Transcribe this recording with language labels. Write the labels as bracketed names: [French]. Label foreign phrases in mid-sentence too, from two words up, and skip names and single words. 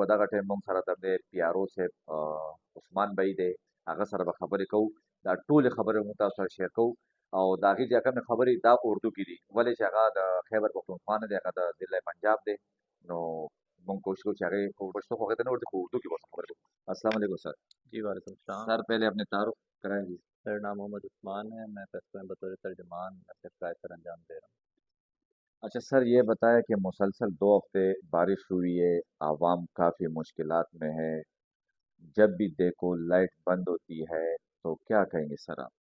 [Pashto] په دغه ټایم موږ سره د دی پیارو صاحب عثمان بی دی، هغه سره به خبرې کوو. دا ټولې خبرې موږ تاسو سره شیر کوو او د هغې چې کومې خبرې دا په اردو کې دي، ولې چې هغه د خیبر پښتونخوا نه دی، هغه د ضلع پنجاب دی. نو موږ کوشش کوو چې هغې په پښتو خو هغې ته نه ورته، په اردو کې ورته خبرې کوو. [Arabic] السلام علیکم سر. جی وعلیکم السلام [Urdu] سر پہلے اپنے تعارف کرائیں جی. میرا نام محمد عثمان ہے. میں فیسٹو میں بطور ترجمان اپنے فرائض سر انجام دے رہا ہوں. اچھا سر، یہ بتایا کہ مسلسل 2 ہفتے بارش ہوئی ہے، عوام کافی مشکلات میں ہے، جب بھی دیکھو لائٹ بند ہوتی ہے، تو کیا کہیں گے سر آپ؟